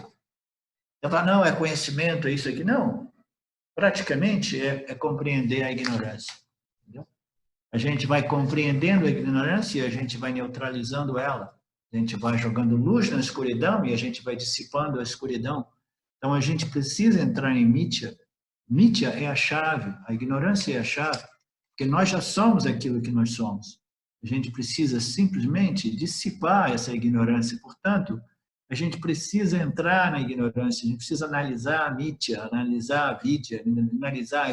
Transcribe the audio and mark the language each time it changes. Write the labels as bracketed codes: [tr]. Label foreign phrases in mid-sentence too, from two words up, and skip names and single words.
[pt] Eu falo, não, é conhecimento, é isso aqui. Não, praticamente é compreender a ignorância. Entendeu? A gente vai compreendendo a ignorância e a gente vai neutralizando ela. A gente vai jogando luz na escuridão e a gente vai dissipando a escuridão. Então, a gente precisa entrar em Mithya. Mithya é a chave, a ignorância é a chave, porque nós já somos aquilo que nós somos. A gente precisa simplesmente dissipar essa ignorância. Portanto, a gente precisa entrar na ignorância, a gente precisa analisar a Mithya, analisar a Vidya, analisar.